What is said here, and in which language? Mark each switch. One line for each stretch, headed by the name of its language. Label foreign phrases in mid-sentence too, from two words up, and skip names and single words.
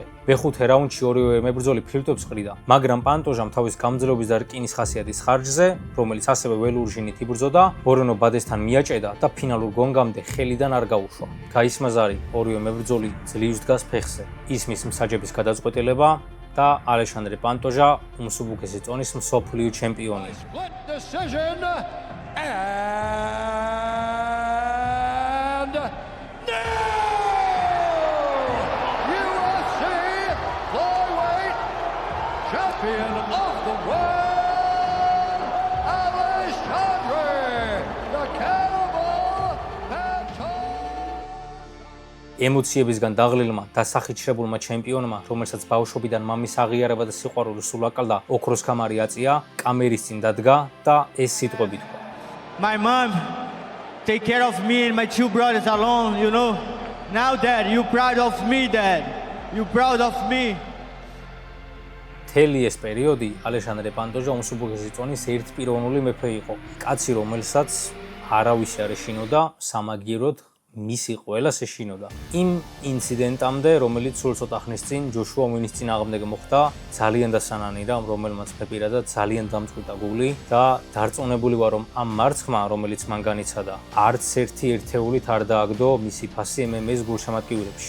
Georgian: მეხუთე რაუნდში ორივე მებრძოლი ფილტვებს ყრიდა, მაგრამ პანტოჟამ თავის გამძლეობის და რკინის ხასიათის ხარჯზე, რომელიც ასევე ველური ჟინით იბრძოდა, მორენო ბადესთან მიაჭედა და ფინალურ გონგამდე ხელიდან არ გაუშვა. გაისმაზარი, ორივე მებრძოლი ძლივს დგას ფეხზე. ისმის მსაჯების გადაწყვეტილება და ალეშანდრე პანტოჟა უმსუბუქესი წონის მსოფლიო ჩემპიონია.
English: Split decision and no! UFC flyweight champion of the world, Alexandre the Cannibal Pantoja.
Georgian: ემოციებისგან დაღლილმა და სახიჩრებულმა ჩემპიონმა, რომელსაც ბავშვობიდან მამის აღიარება და სიყვარული სულ აკლდა, ოქროს ქამარი აწია, კამერის წინ დადგა და ეს სიტყვები თქვა.
English: My mom take care of me and my 2 brothers alone, you know. Now, Dad, you proud of me, Dad. You proud of me.
Georgian: მთელი ეს პერიოდი ალეშანდრე პანტოჟა უმსუბუქესი წონის ერთპიროვნული მეფე იყო. კაცი, რომელსაც არავის არ ეშინოდა, სამაგიეროდ მისი ყველას ეშინოდა. იმ ინციდენტამდე, რომელიც სულ ცოტა ხნის წინ ჯოშუა უინის წინააღმდეგ მოხდა, ძალიან დასანანი რა, რომელმაც მე პირადად ძალიან დამწყვიტა გული და დარწმუნებული ვარ, რომ ამ მარცხმა, რომელიც მან განიცადა, არც ერთი ერთეულით არ დააგდო მისი ფასი MMA-ს გულშემატკივრებში.